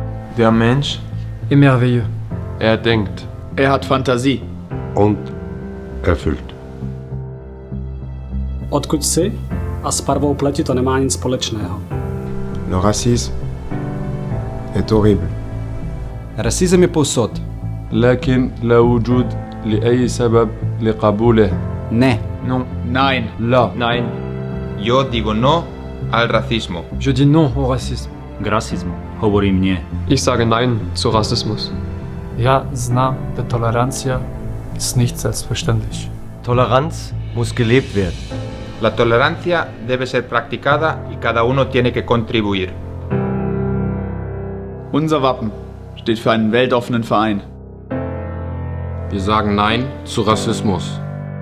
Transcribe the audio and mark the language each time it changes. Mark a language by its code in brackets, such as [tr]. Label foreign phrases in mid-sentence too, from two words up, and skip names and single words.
[de] Der Mensch [fr] est merveilleux. [de] denkt. hat Fantasie. Und erfüllt. [cs] Odkud jsi a s barvou pleti to nemá nic společného. [fr] Le racisme est horrible. [sl] Rasizem je povsod. [ar] لكن لا وجود لأي سبب لقبوله. [sl] Ne. [fr] Non. [de] Nein. [ar] لا. [de] Nein. [es] Yo digo no al racismo. [fr] Je dis non au racisme. [sk] K rasizmu. Hovorím nie. [de] Ich sage Nein zu Rassismus. [hr] Ja znam da tolerancija [de] ist nicht selbstverständlich. Toleranz muss gelebt werden. [es] La tolerancia debe ser practicada y cada uno tiene que contribuir. [de] Unser Wappen steht für einen weltoffenen Verein. Wir sagen Nein zu Rassismus.